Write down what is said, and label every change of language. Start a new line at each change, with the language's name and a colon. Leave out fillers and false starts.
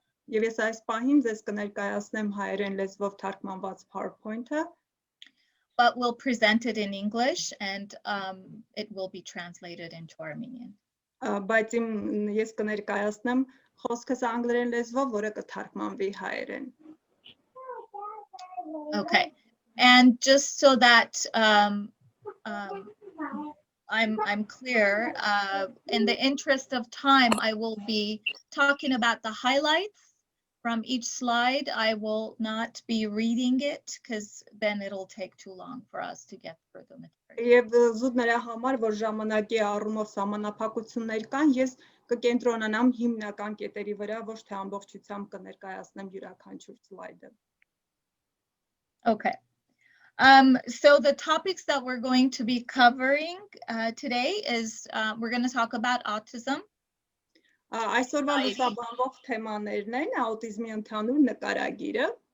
Armenian: Եվ ես այս պահին ձեզ կներկայացնեմ հայերեն լեզվով թարգմանված PowerPoint-ը,
English: but we'll present it in English and it will be translated into Armenian.
Armenian: Բայց ես կներկայացնեմ խոսքս անգլերեն լեզվով, որը կթարգմանվի հայերեն.
English: Okay, and just so that I'm clear, in the interest of time, I will be talking about the highlights from each slide. I will not be reading it because then it'll take too long for us to get through the material.
Armenian: Եվ զուտ նրա համար, որ ժամանակի առումով սահմանափակություններ կան, ես կկենտրոնանամ հիմնական կետերի վրա, ոչ թե ամբողջությամբ կներկայացնեմ յուրաքանչյուր սլայդը.
English: Okay. So the topics that we're going to be covering today is we're going to talk about autism.
Armenian: Այսօրվա լուսաբանվող թեմաներն են աուտիզմի ընդհանուր նկարագիրը.